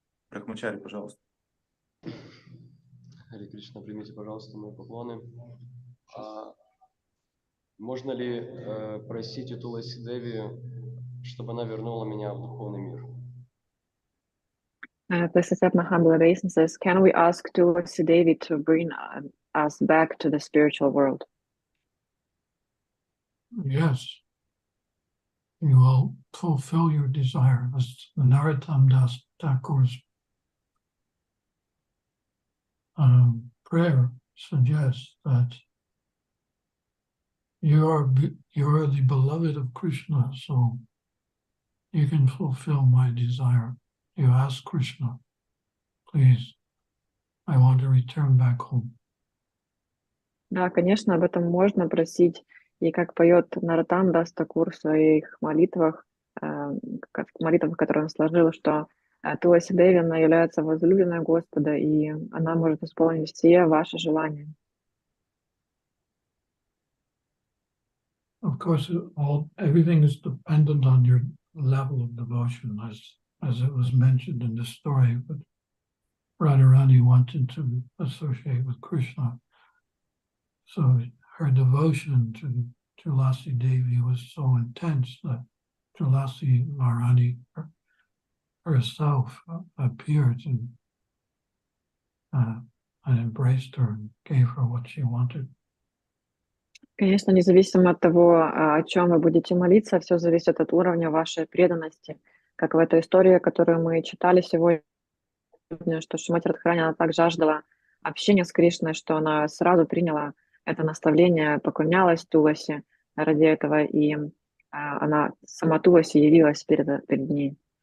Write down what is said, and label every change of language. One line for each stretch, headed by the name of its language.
Russian: Брахмачари, пожалуйста. Харе Кришна, примите, пожалуйста, мои поклоны. Можно ли просить у Туласи Деви, чтобы она вернула меня в духовный мир?
English: Please accept my humble obeisances. Can we ask Tulasi Devi to bring us back to the spiritual world? Yes, you will fulfill your desire. As the Narottam Das Thakur's prayer suggests that you are the beloved of Krishna, so you can fulfill my desire. You ask Krishna, please, I want to return back home.
Russian: Да, конечно, об этом можно просить. И как поет Нароттам Дас Такур в своих молитвах, которые он сложил, что Туласи Деви, она является возлюбленной Господа, и она может исполнить все ваши желания.
English: Of course, everything is dependent on your level of devotion, as it was mentioned in the story. But Radharani wanted to associate with Krishna, so her devotion to Tulasi Devi was so intense that Tulasi Maharani herself appeared and embraced her and gave her what she wanted.
Russian: Конечно, независимо от того, о чем вы будете молиться, все зависит от уровня вашей преданности. Как в этой истории, которую мы читали сегодня, что Шримати Радхарани, она так жаждала общения с Кришной, что она сразу приняла это наставление, поклонялась Туласи ради этого, и она сама Туласи явилась перед ней.